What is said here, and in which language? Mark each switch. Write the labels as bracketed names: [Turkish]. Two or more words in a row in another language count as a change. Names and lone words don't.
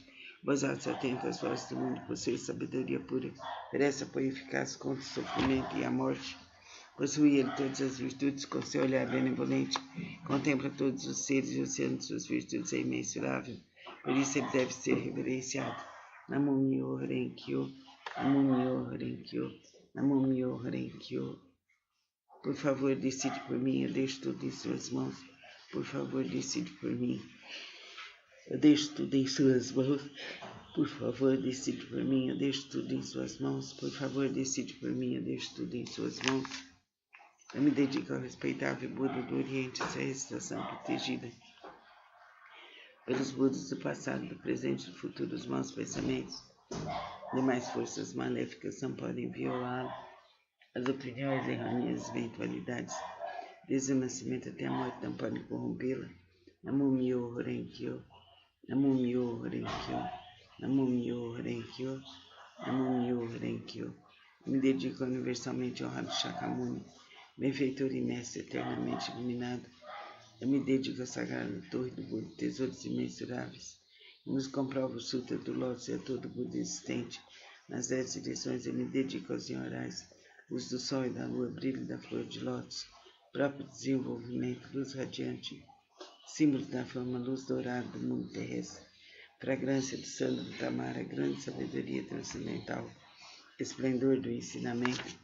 [Portuguese] Bodhisattva atenta às vozes do mundo, possui sabedoria pura, oferece apoio eficaz contra o sofrimento e a morte. Possui ele todas as virtudes, com seu olhar benevolente, contempla todos os seres e o oceano de suas virtudes é imensurável. Por isso ele deve ser reverenciado. [Japanese] 南無妙法蓮華経、南無妙法蓮華経、南無妙法蓮華経. [Portuguese] Por favor, decide por mim, eu deixo tudo em suas mãos. Por favor, decide por mim, eu deixo tudo em suas mãos. Por favor, decide por mim, eu deixo tudo em suas mãos. Por favor, decide por mim, eu deixo tudo em suas mãos. Eu me dedico ao respeitável Buda do Oriente, essa recitação protegida pelos Budas do passado, do presente e do futuro. Os maus pensamentos, demais forças maléficas não podem violá-lo. As opiniões errôneas e eventualidades, desde o nascimento até a morte, não podem corrompê-la. [Japanese] 南無妙法蓮華経、南無妙法蓮華経、南無妙法蓮華経、南無妙法蓮華経. [Portuguese] Me dedico ao universalmente honrado Shakyamuni, benfeitor e mestre eternamente iluminado. Eu me dedico à sagrada torre do Buda, tesouros imensuráveis, e nos comprova o Sutra do Lótus e a todo Buda existente. Nas 10 direções eu me dedico aos Nyorais, luz do sol e da lua, brilho da flor de lótus, próprio desenvolvimento, luz radiante, símbolo da forma, luz dourada do mundo terrestre, fragrância do sândalo do Tamara, grande sabedoria transcendental, esplendor do ensinamento,